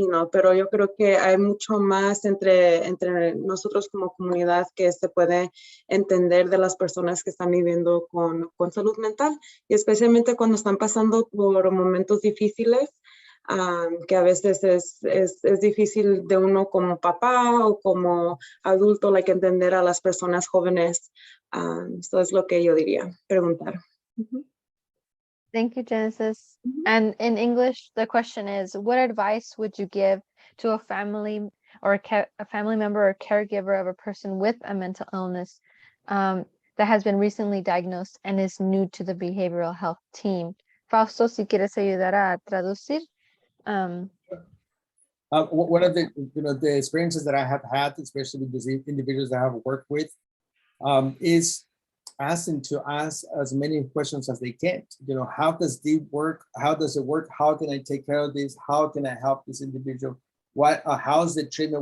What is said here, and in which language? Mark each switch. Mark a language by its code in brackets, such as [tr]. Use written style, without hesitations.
[es] pero yo creo que hay mucho más entre nosotros como comunidad que se puede entender de las personas que están viviendo con salud mental, y especialmente cuando están pasando por momentos difíciles, que a veces es difícil de uno como papá o como adulto, entender a las personas jóvenes. Eso es lo que yo diría, preguntar. [en] Thank you, Genesis. And in English, the question is, what advice would you give to a family or a family member or caregiver of a person with a mental illness that has been recently diagnosed and is new to the behavioral health team? [es] Fausto, si quieres ayudar a traducir. [en] One of the experiences that I have had, especially with these individuals that I have worked with, is ask them to ask as many questions as they can. You know, how does it work? How does it work? How can I take care of this? How can I help this individual? What, how's the treatment?